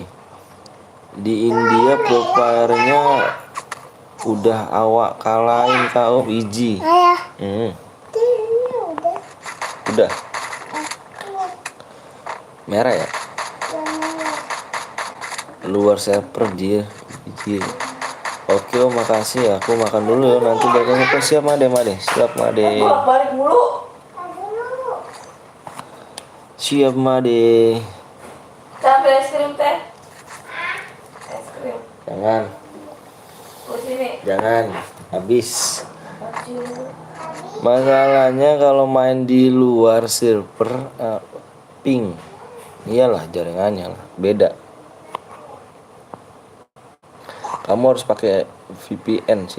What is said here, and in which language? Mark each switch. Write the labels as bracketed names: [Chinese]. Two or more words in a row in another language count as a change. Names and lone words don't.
[Indonesian] Di India profilnya udah awak kalahin kau biji. Udah. Merah ya? Luar server dia. Oke om makasih, aku makan dulu ya, nanti bakal siap Made. Siap Made. Balik mulu. Siap Made. Sampai es krim teh. Es krim. Jangan. Jangan habis. Kecil. Masalahnya kalau main di luar server ping. Iyalah jaringannya lah beda. Kamu harus pakai VPN sih.